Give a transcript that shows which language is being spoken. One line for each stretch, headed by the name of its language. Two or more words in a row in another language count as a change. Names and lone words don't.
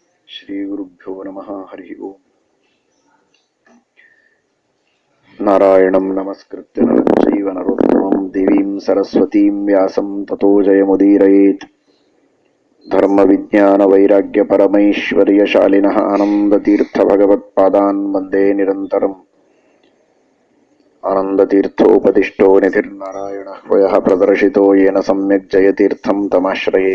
Sanskrit: ಶ್ರೀಗುರುಭ್ಯೋ ನಮಃ. ಹರಿ ಓಂ. ನಾರಾಯಣಂ ನಮಸ್ಕೃತ್ಯ ನರಂ ಚೈವ ನರೋತ್ತಮಂ ದೇವೀಂ ಸರಸ್ವತೀಂ ವ್ಯಾಸಂ ತತೋ ಜಯಮುದೀರಯೇತ್. ಧರ್ಮ ವಿಜ್ಞಾನ ವೈರಾಗ್ಯ ಪರಮೈಶ್ವರ್ಯ ಶಾಲಿನಃ ಆನಂದತೀರ್ಥ ಭಗವತ್ಪಾದಾನ್ ವಂದೇ ನಿರಂತರಂ. ಆನಂದತೀರ್ಥೋಪದಿಷ್ಟೋ ನಿಧಿರ್ನಾರಾಯಣಃ ವಯಃ ಪ್ರದರ್ಶಿತೋ ಯೇನ ಸಮ್ಯಕ್ ಜಯತೀರ್ಥಂ ತಮಾಶ್ರಯೇ.